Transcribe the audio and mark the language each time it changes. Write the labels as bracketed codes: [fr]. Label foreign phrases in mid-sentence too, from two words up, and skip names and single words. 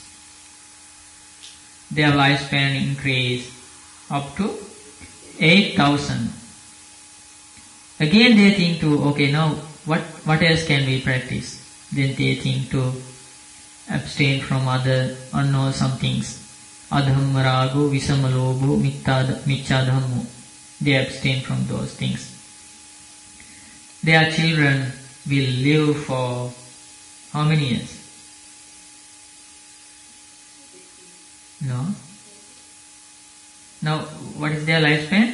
[en] Their lifespan increase up to 8000. Again they think to, okay, now what else can we practice? Then they think to abstain from other unwholesome things. [pi] Adhamma rago, visama lobo, miccha dhammo. [en] They abstain from those things. Their children will live for how many years? No? Now, what is their lifespan?